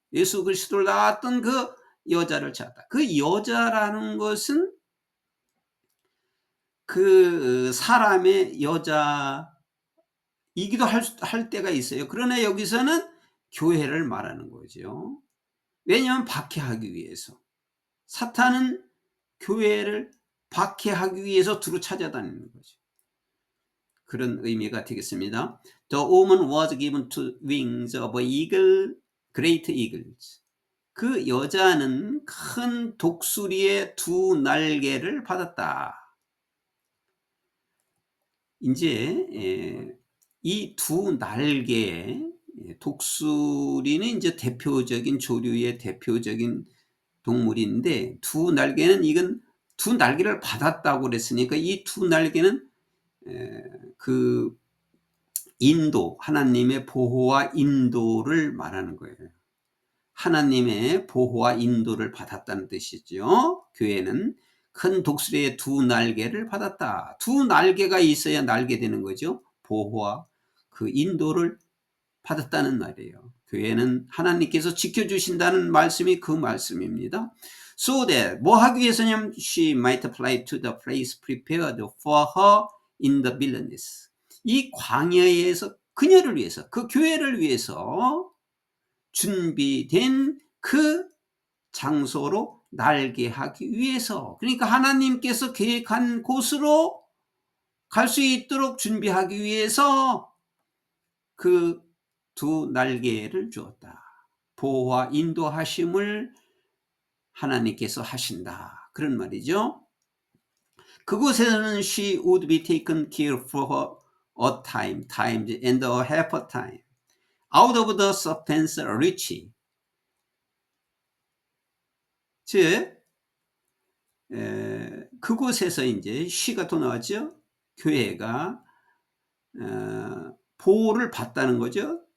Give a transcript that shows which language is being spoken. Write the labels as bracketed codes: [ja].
[ko] 예수 그리스도를 낳았던 그 여자를 찾았다. 그 여자라는 것은 그 사람의 여자이기도 할 때가 있어요. 그러나 여기서는 교회를 말하는 거죠. 왜냐하면 박해하기 위해서. 사탄은 교회를 박해하기 위해서 두루 찾아다니는 거죠. 그런 의미가 되겠습니다. [en] The woman was given to wings of eagle, great eagles. [ko] 그 여자는 큰 독수리의 두 날개를 받았다. 이제 이 두 날개, 독수리는 이제 대표적인 조류의 대표적인 동물인데, 두 날개는 이건 두 날개를 받았다고 그랬으니까 이 두 날개는 그 인도, 하나님의 보호와 인도를 말하는 거예요. 하나님의 보호와 인도를 받았다는 뜻이죠. 교회는 큰 독수리의 두 날개를 받았다. 두 날개가 있어야 날게 되는 거죠. 보호와 그 인도를 받았다는 말이에요. 교회는 하나님께서 지켜주신다는 말씀이 그 말씀입니다. [en] So that, [ko] 뭐 하기 위해서냐면 [en] she might fly to the place prepared for her in the wilderness. [ko] 이 광야에서 그녀를 위해서, 그 교회를 위해서 준비된 그 장소로 날게 하기 위해서, 그러니까 하나님께서 계획한 곳으로 갈 수 있도록 준비하기 위해서 그 두 날개를 주었다. 보호와 인도하심을 하나님께서 하신다. 그런 말이죠. 그곳에서는 [en] she would be taken care for a time and a half a time out of the serpent's reach. [ko] 즉 그곳에서 이제 she가 또 나왔죠. 교회가 보호를 받다는 거죠.